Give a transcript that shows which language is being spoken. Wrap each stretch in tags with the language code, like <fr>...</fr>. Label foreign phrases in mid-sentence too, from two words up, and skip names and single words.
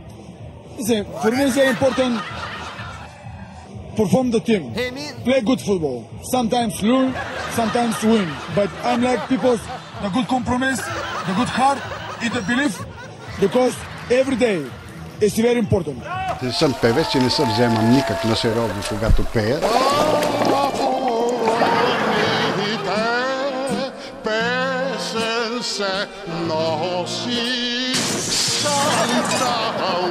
<en>Listen, for me it's very important perform the team. Play good football. Sometimes lose, sometimes win. But I'm like people's the good compromise, the good heart, and the belief because every day is very important.</en> <bg>Не съм певец и не се вземам никак на сериозно, когато пея. песен се носи, Санта</bg>